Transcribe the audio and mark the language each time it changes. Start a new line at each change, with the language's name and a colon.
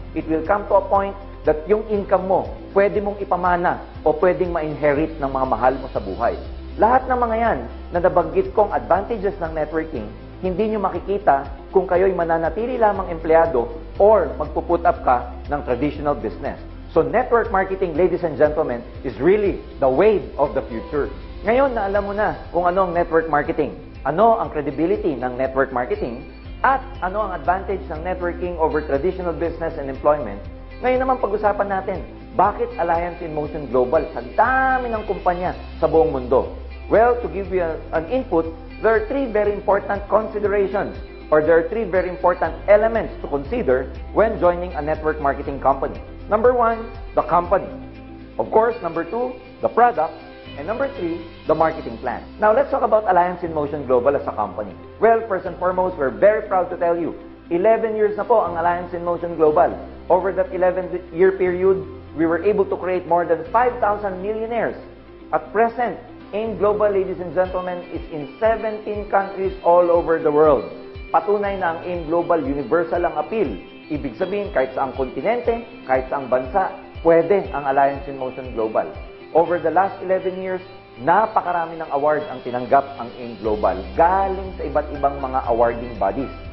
English: It will come to a point that
Filipino: yung income mo, pwede mong ipamana o pwedeng ma-inherit ng mga mahal mo sa buhay. Lahat ng mga yan na nabanggit kong advantages ng networking, hindi nyo makikita kung kayo'y mananatili lamang empleyado or magpuput up ka ng traditional business.
English: So network marketing, ladies and gentlemen, is really the wave of the future.
Filipino: Ngayon na alam mo na kung ano ang network marketing, ano ang credibility ng network marketing, at ano ang advantage ng networking
English: over traditional business and employment,
Filipino: ngayon naman pag-usapan natin, bakit Alliance in Motion Global sa dami ng kumpanya sa buong mundo?
English: Well, to give you an input, there are three very important considerations or there are three very important elements to consider when joining a network marketing company. Number one, the company. Of course, number two, the product. And number three, the marketing plan. Now, let's talk about Alliance in Motion Global as a company. Well, first and foremost, we're very proud to tell you, 11 years
Filipino: na po ang
English: Alliance in Motion Global. Over that 11-year period, we were able to create more than 5,000 millionaires. At present, AIM Global, ladies and gentlemen, is in 17 countries all over the world.
Filipino: Patunay na ang AIM Global universal ang appeal. Ibig sabihin, kahit saang kontinente, kahit saang bansa, pwede ang Alliance in Motion Global.
English: Over the last 11 years,
Filipino: napakarami ng awards ang tinanggap ang AIM Global galing sa iba't ibang mga awarding bodies.